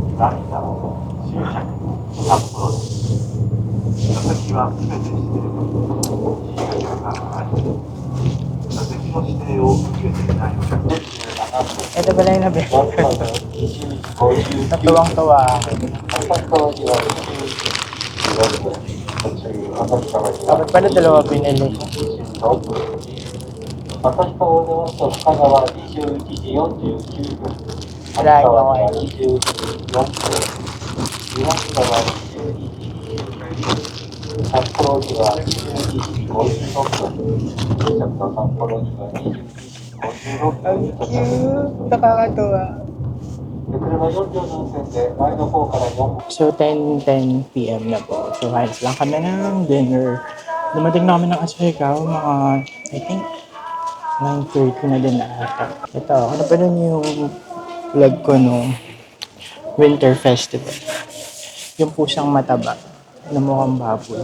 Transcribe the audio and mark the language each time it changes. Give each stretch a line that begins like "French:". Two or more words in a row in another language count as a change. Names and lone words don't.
Filipino: Ito pala yung nabi. Natuwang-tuwa ako. Dapat pala dalawa pinili.
Japanese: 私と大沼と深川21時49分。
Filipino: Wala ako ako eh.
Japanese: 21時4分。岩川22時札幌時は21時56分。到着と札幌時は21時56
Filipino: Ang
Japanese: 分。
Filipino: cute! Nakakatuwa.
Japanese: 車4両の運転で前の方から4
Filipino: So, 10 p.m. na po. So, halos lang kami ng dinner. Dumating na kami ng Asahikaw, mga,
English: I think,
Filipino: 9:30 na din na ata. Ito, ano pa rin yung vlog ko nung Winter Festival. Yung pusang mataba na mukhang baboy.